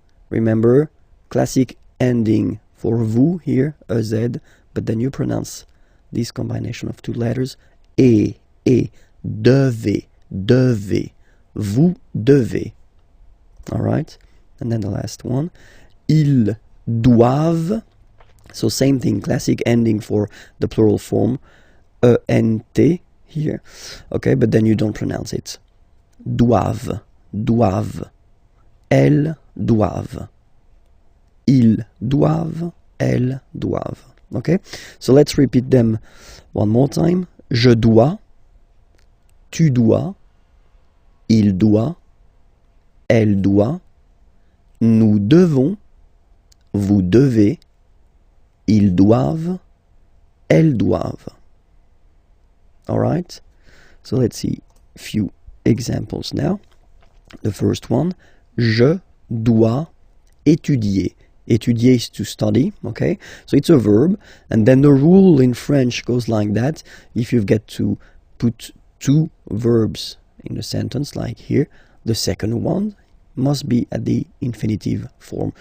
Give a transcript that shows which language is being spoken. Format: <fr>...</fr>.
<en>Remember, classic ending for vous here, a Z, but then you pronounce this combination of two letters, et, devez, devez, vous devez. All right, and then the last one, ils doivent. So same thing, classic ending for the plural form, ENT here. Okay, but then you don't pronounce it.</en> <fr>Doivent, doivent, elles doivent. Ils doivent, elles doivent.</fr> <en>Okay, so let's repeat them one more time.</en> <fr>Je dois, tu dois, il doit, elle doit, nous devons, vous devez, ils doivent, elles doivent.</fr> <en>Alright, so let's see a few examples now. The first one, je dois étudier. Étudier is to study, okay? So it's a verb, and then the rule in French goes like that. If you've got to put two verbs in a sentence, like here, the second one must be at the infinitive form.</en>